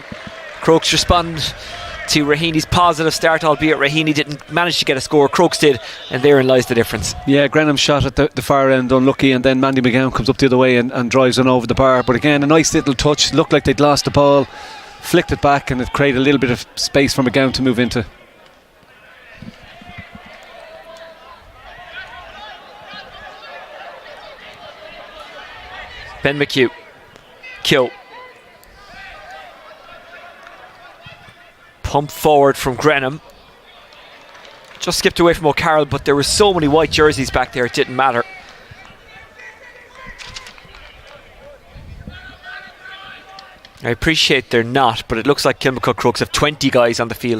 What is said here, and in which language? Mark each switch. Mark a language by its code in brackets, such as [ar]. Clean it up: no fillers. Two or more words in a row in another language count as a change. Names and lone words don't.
[en] Crokes respond to Raheny's positive start, albeit Raheny didn't manage to get a score. Crokes did, and therein lies the difference. Yeah, Grenham shot at the far end, unlucky, and then Mandy McGowan comes up the other way and drives on over the bar. But again, a nice little touch. Looked like they'd lost the ball, flicked it back, and it created a little bit of space for McGowan to move into. Ben McHugh. Keogh. Pump forward from Grenham. Just skipped away from O'Carroll, but there were so many white jerseys back there, it didn't matter. I appreciate they're not, but it looks like Kilmacud Crokes have 20 guys on the field.